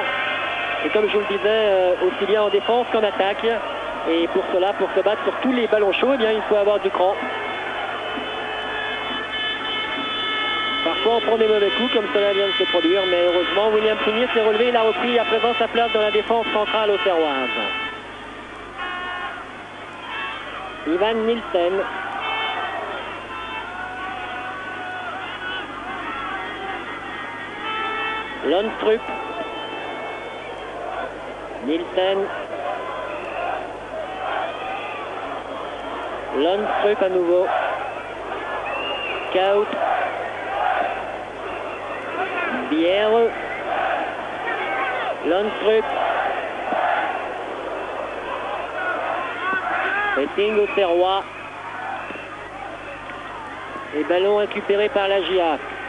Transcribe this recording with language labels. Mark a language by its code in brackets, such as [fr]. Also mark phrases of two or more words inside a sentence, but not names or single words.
[fr] Et comme je vous le disais, aussi bien en défense qu'en attaque. Et pour cela, pour se battre sur tous les ballons chauds, eh bien, il faut avoir du cran. Parfois on prend des mauvais coups comme cela vient de se produire, mais heureusement William Prunier s'est relevé, il a repris à présent sa place dans la défense centrale auxerroise. Ivan Nielsen. Lundstrup. Nielsen. Lundstrup à nouveau. Kaut. Bière. Lundstrup. Pressing auxerrois. Et ballon récupéré par la GIA.